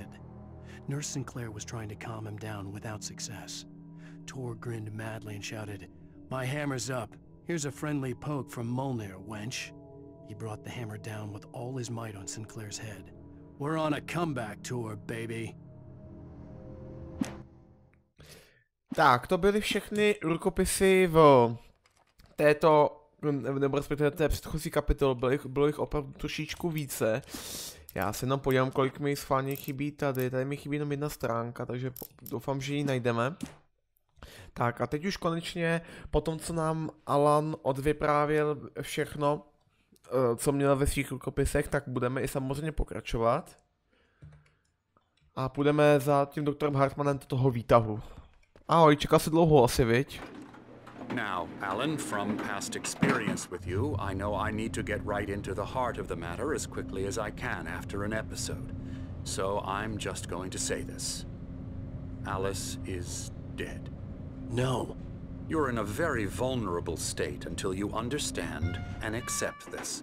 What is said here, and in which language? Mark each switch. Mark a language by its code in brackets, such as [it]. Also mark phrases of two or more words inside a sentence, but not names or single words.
[en] Nurse Sinclair was trying to calm him down without success. Tor grinned madly and shouted, "My hammer's up. Here's a friendly poke from Molnir, wench." He brought the hammer down with all his might on Sinclair's head. "We're on a comeback tour, baby." [cs] Tak, to byly všechny rukopisy v této, nebo respektive té předchozí kapitole, bylo jich opravdu trošičku více. Já se jenom podívám, kolik mi schválně chybí tady. Tady mi chybí jenom jedna stránka, takže doufám, že ji najdeme. Tak a teď už konečně, po tom, co nám Alan odvyprávěl všechno, co měl ve svých rukopisech, tak budeme i samozřejmě pokračovat. A půjdeme za tím doktorem Hartmanem do toho výtahu. Ahoj, čeká se dlouho asi, viď? [en] Now, Alan, from past experience with you, I know I need to get right into the heart of the matter as quickly as I can after an episode. So I'm just going to say this. Alice is dead. No. You're in a very vulnerable state until you understand and accept this.